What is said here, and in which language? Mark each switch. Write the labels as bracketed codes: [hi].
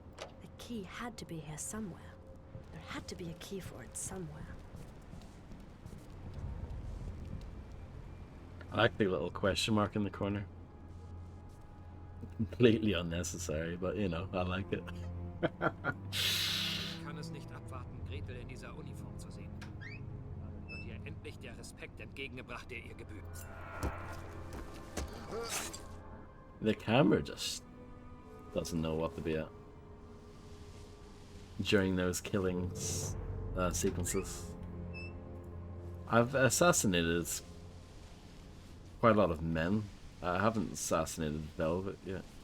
[en] The key had to be here somewhere. There had to be a key for it somewhere. I like the little question mark in the corner. Completely unnecessary, but you know, I like it. [de] Ich kann es nicht abwarten, Gretel in dieser Uniform zu sehen. Dann wird ihr endlich der Respekt entgegengebracht, der ihr gebührt. [en] The camera just doesn't know what to be at during those killings sequences. I've assassinated quite a lot of men. I haven't assassinated Velvet yet.